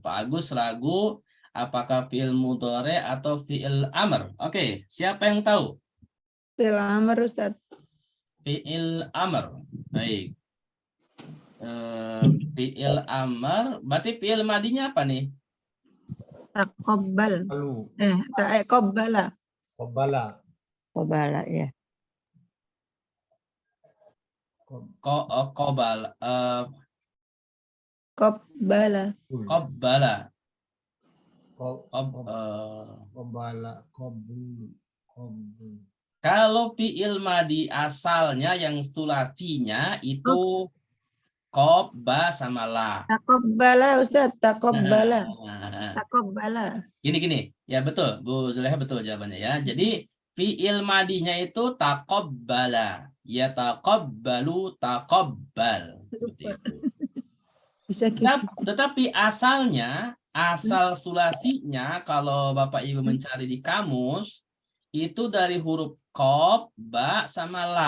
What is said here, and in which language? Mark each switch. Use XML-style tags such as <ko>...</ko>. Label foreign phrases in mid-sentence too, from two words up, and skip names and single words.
<id>Pak Agus ragu apakah</id> <ar>fi'il mudhari</ar> <id>atau</id> <ar>fi'il amr.</ar> <id>Oke, siapa yang tahu?</id> <ar>Fi'il amr Ustaz. Fi'il amr. Baik. Fi'il amr,</ar> <id>berarti fi'il madinya apa nih? Taqabbal. Qabbala. Qabbala. Qobala ya. Qabbala. Qabbala. Qabbala. Qabbala. Kalau</id> <ar>fi'il madi</ar> <id>asalnya yang sulasinya itu qabba sama la.</id> <ar>Taqabbala Ustaz, taqabbala.</ar> <id>Nah, Taqabbala. gini. Ya betul, Bu Zulaiha betul jawabannya ya. Jadi</id> <ar>fi'il madinya</ar> <id>itu taqabbala. Ya taqabbalu, taqabbal. Seperti itu. Bisa gitu. Tetapi asalnya, asal sulasinya kalau Bapak Ibu mencari di kamus, itu dari huruf qab, ba, sama la.</id>